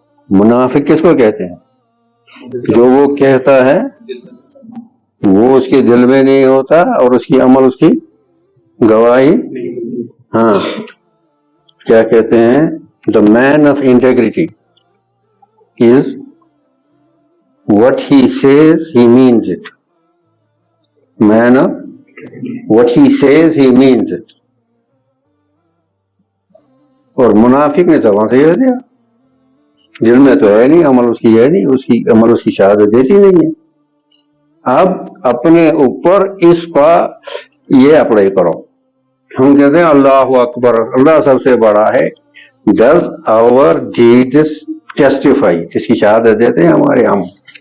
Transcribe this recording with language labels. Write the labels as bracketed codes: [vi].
[ur] منافق کس کو کہتے ہیں؟ جو وہ کہتا ہے وہ اس کے دل میں نہیں ہوتا اور اس کی عمل اس کی گواہی. [en] ہاں کیا کہتے ہیں؟ The man of integrity is what he says he means it. Man of what he says he means it. [ur] اور منافق نے زبان سے کہہ دیا، دل میں تو ہے نہیں، عمل اس کی ہے نہیں، اس کی عمل اس کی شہادت دیتی نہیں ہے. اب اپنے اوپر اس کا یہ اپلائی کرو. ہم کہتے ہیں اللہ اکبر، اللہ سب سے بڑا ہے. [en] does our deeds testify, [ur] اس کی شہادت دیتے ہیں ہمارے عمل.